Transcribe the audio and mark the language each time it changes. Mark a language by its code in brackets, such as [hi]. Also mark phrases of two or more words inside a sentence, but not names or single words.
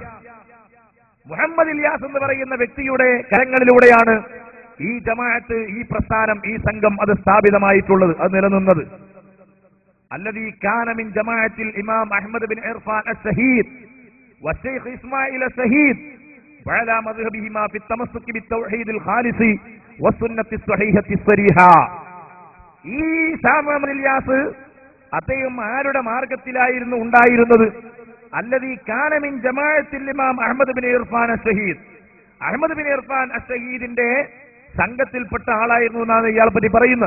[ml] മുഹമ്മദ് ഇല്യാസ് എന്ന് പറയുന്ന വ്യക്തിയുടെ കരങ്ങളിലൂടെയാണ് ഈ ജമാഅത്ത്, ഈ പ്രസ്ഥാനം, ഈ സംഘം അത് സ്ഥാപിതമായിട്ടുള്ളത്, അത് നിലനിന്നത്. [ar] الذي كان من جماعة الإمام أحمد بن عرفان الشهيد والشيخ إسماعيل الشهيد وعلى مذهبهما في التمسك بالتوحيد الخالص والسنة الصحيحة الصريحة. [ml] ഈ ഷാ മുഹമ്മദ് ഇല്യാസ് അദ്ദേഹം ആരുടെ മാർഗത്തിലായിരുന്നു ഉണ്ടായിരുന്നത്? [ar] الذي كان من جماعة الإمام أحمد بن عرفان الشهيد. [ml] അഹ്മദ് ബിൻ ഇർഫാൻ അസ്-സഹീദിന്റെ സംഘത്തിൽപ്പെട്ട ആളായിരുന്നു എന്നാണ് ഇയാളെ പറ്റി പറയുന്നത്.